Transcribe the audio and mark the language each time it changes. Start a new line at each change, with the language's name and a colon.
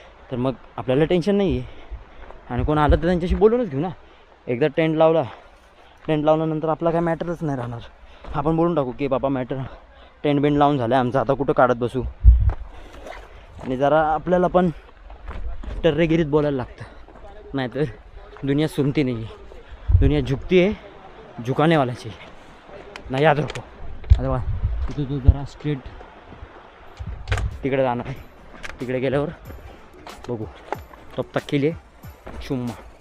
Marathi: तर मग आपल्याला टेन्शन नाही आहे. आणि कोण आलं तर त्यांच्याशी बोलूनच घेऊ ना. एकदा टेंट लावल्यानंतर आपला काय मॅटरच नाही राहणार. आपण बोलून टाकू की बाबा टेंट बेंट लावून झालं आहे आमचं आता कुठं काढत बसू. आणि जरा आपल्याला पण टर्रेगिरीत बोलायला लागतं नाहीतर
Hindi: दुनिया सुनती नहीं है, दुनिया झुकती है झुकाने वाला चाहिए ना, याद रखो.
Marathi: आता बघा तिथे तू जरा स्ट्रेट तिकडे जाणार आहे, तिकडे गेल्यावर बघू.
Hindi: तब तक के लिए चुम्मा.